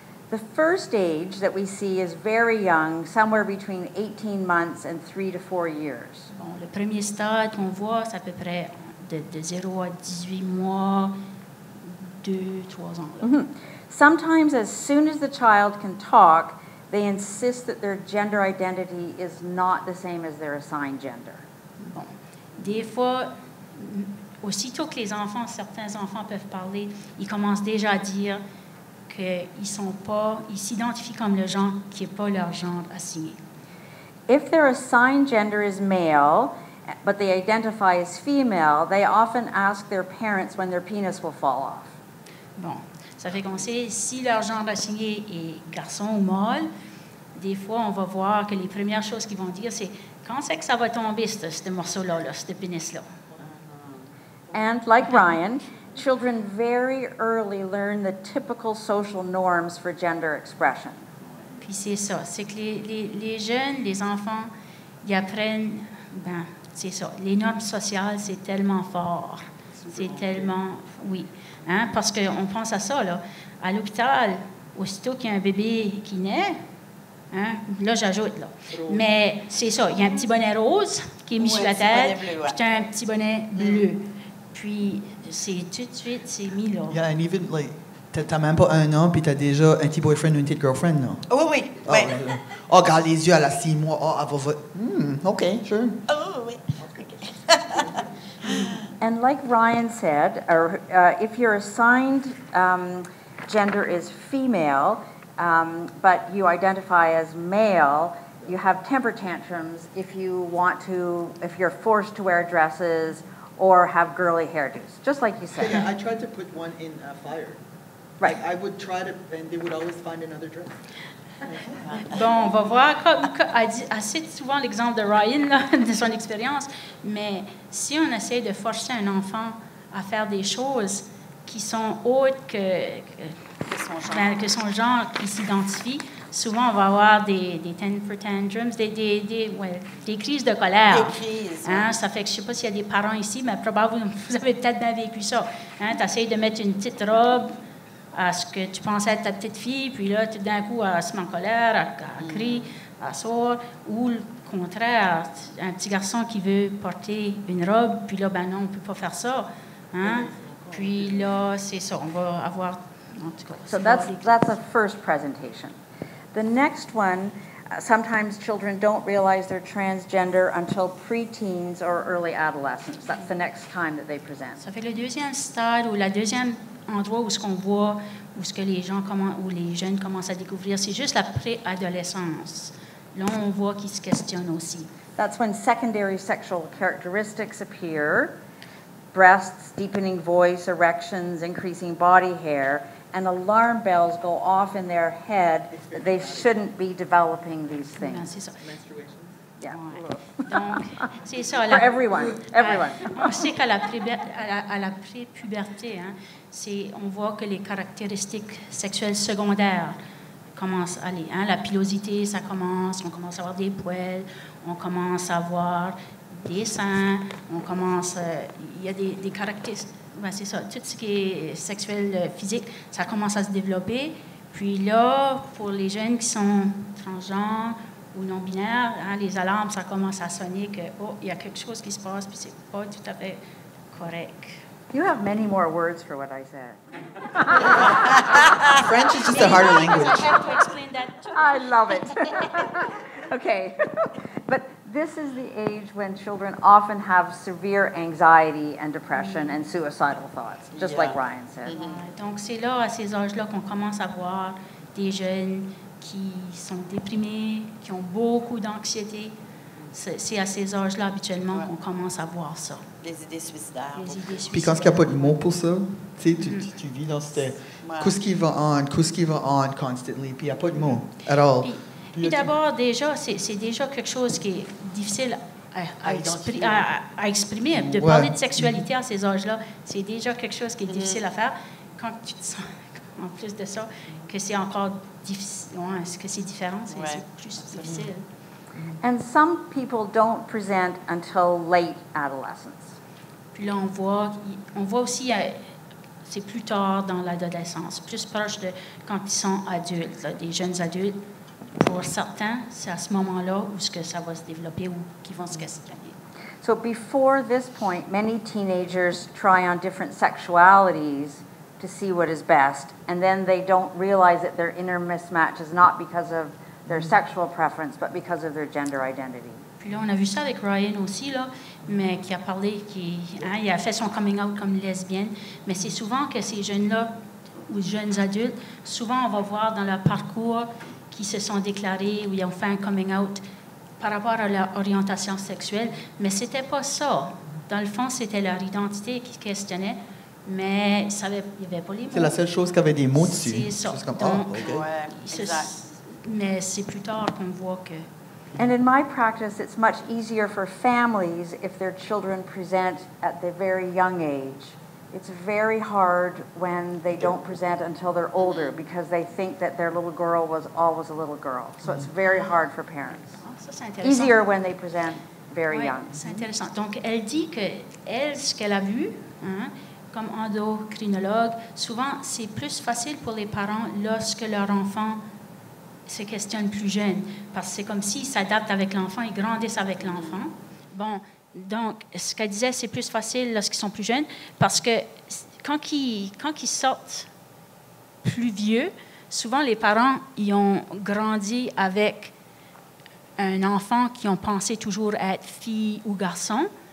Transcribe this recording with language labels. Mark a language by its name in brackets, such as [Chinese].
[English] The first age that we see is very young, somewhere between 18 months and 3 to 4 years. [French] Bon, le premier stade qu'on voit, c'est à peu près de 0 à 18 mois, 2, 3 ans. Mm-hmm. [English] Sometimes as soon as the child can talk, they insist that their gender identity is not the same as their assigned gender. [French] Bon, des fois, aussitôt que certains enfants peuvent parler, ils commencent déjà à dire qu'ils s'identifient comme le genre qui n'est pas leur genre assigné. [English] If their assigned gender is male, but they identify as female, they often ask their parents when their penis will fall off. [French] Bon, ça fait qu'on sait si leur genre assigné est garçon ou mâle. Des fois, on va voir que les premières choses qu'ils vont dire, c'est quand c'est que ça va tomber, ce morceau-là, ce pénis-là. [English] And like Ryan, children very early learn the typical social norms for gender expression. [French] Puis c'est ça, c'est que les jeunes, les enfants, ils apprennent, c'est ça, les normes sociales, c'est tellement fort. C'est tellement, oui. Hein, parce qu'on pense à ça, là. À l'hôpital, aussitôt qu'il y a un bébé qui naît, hein, là, j'ajoute, là. Mais c'est ça, il y a un petit bonnet rose qui est mis sur la tête, puis tu as un petit bonnet bleu. Puis, c'est tout de suite, c'est mis là. [English] Yeah, and even, like, [French] t'as même pas 1 an, puis t'as déjà un petit boyfriend ou une petite girlfriend, non? Oui, oui. Oh, ouais. Oh, regarde les yeux, elle a 6 mois. Oh, elle va... [English] OK, sure. [French] Oh, oui. [English] And like Ryan said, if your assigned gender is female, but you identify as male, you have temper tantrums if you're forced to wear dresses or have girly hairdos, just like you said. Yeah, I tried to put one in fire. Right. I would try to, and they would always find another dress. [French] Bon, on va voir, elle dit assez souvent l'exemple de Ryan, là, de son expérience, mais si on essaie de forcer un enfant à faire des choses qui sont autres que son genre qui s'identifie, souvent on va avoir des [English] temper tantrums, [French] des crises de colère. Des crises. Hein, ça fait que je ne sais pas s'il y a des parents ici, mais probablement vous avez peut-être bien vécu ça. Hein, tu essaies de mettre une petite robe à ce que tu pensais être ta petite fille, puis là, tout d'un coup, elle se met en colère, elle crie, elle sort, ou le contraire, un petit garçon qui veut porter une robe, puis là, ben non, on ne peut pas faire ça. Hein? Puis là, c'est ça, on va avoir, en tout cas... [English] So that's a first presentation. The next one, sometimes children don't realize they're transgender until preteens or early adolescence. That's the next time that they present. [French] Ça fait le deuxième stade, ou la deuxième endroit où ce qu'on voit, où ce que les jeunes commencent à découvrir, c'est juste la préadolescence. Là, on voit qu'ils se questionnent aussi. [English] That's when secondary sexual characteristics appear, breasts, deepening voice, erections, increasing body hair, and alarm bells go off in their head that they shouldn't be developing these things. [French] C'est ça. [English] Yeah. [French] Donc, c'est ça. [English] For everyone. [French] On sait qu'à la pré-puberté, hein, on voit que les caractéristiques sexuelles secondaires commencent à aller. Hein, la pilosité, ça commence, on commence à avoir des poils, on commence à avoir des seins, il y a des caractéristiques. Ben, c'est ça, tout ce qui est sexuel, physique, ça commence à se développer. Puis là, pour les jeunes qui sont transgenres ou non-binaires, hein, les alarmes, ça commence à sonner que, oh, il y a quelque chose qui se passe, puis c'est pas tout à fait correct. [English] You have many more words for what I said. French is just a harder I language. have to explain that too. I love it. Okay. But this is the age when children often have severe anxiety and depression and suicidal thoughts, just like Ryan said. [French] Ouais, donc, c'est là, à ces âges-là, qu'on commence à voir des jeunes qui sont déprimés, qui ont beaucoup d'anxiété. C'est à ces âges-là, habituellement, qu'on commence à voir ça. Les idées suicidaires. Les idées suicidaires. Puis quand il n'y a pas de mots pour ça, tu sais, tu vis dans cette... Qu'est-ce qui va [English] on constantly, [French] puis il n'y a pas de mots [English] at all. [French] Puis d'abord, déjà, c'est déjà quelque chose qui est difficile à exprimer. De parler de sexualité à ces âges-là, c'est déjà quelque chose qui est difficile à faire. Quand tu te sens, en plus de ça, que c'est encore difficile, que c'est différent, c'est plus difficile. [English] And some people don't present until late adolescence. [French] Puis là, on voit aussi, c'est plus tard dans l'adolescence, plus proche de quand ils sont adultes, là, des jeunes adultes. Pour certains, c'est à ce moment-là où ce que ça va se développer ou qu'ils vont se questionner. [English] So before this point, many teenagers try on different sexualities to see what is best, and then they don't realize that their inner mismatch is not because of their sexual preference, but because of their gender identity. [French] Puis là, on a vu ça avec Ryan aussi, là, mais qui a parlé, il a fait son coming out comme lesbienne, mais c'est souvent que ces jeunes-là, ou jeunes adultes, souvent on va voir dans leur parcours qui se sont déclarés ou ils ont fait un coming out par rapport à leur orientation sexuelle, mais c'était pas ça. Dans le fond, c'était leur identité qui questionnait, mais il n'y avait pas les mots. C'est la seule chose qui avait des mots dessus. C'est ça. Comme, Donc, exact. Mais c'est plus tard qu'on voit que... [English] And in my practice, it's much easier for families if their children present at the very young age. It's very hard when they don't present until they're older because they think that their little girl was always a little girl. So it's very hard for parents. [French] Ça, c'est intéressant. [English] Easier when they present very young. [French] C'est intéressant. Donc, elle dit que elle, ce qu'elle a vu, hein, comme endocrinologue, souvent, c'est plus facile pour les parents lorsque leur enfant se questionne plus jeune, parce que c'est comme s'ils s'adaptent avec l'enfant, ils grandissent avec l'enfant. Bon, donc, ce qu'elle disait, c'est plus facile lorsqu'ils sont plus jeunes, parce que quand ils sortent plus vieux, souvent les parents, ils ont grandi avec un enfant qui ont pensé toujours être fille ou garçon.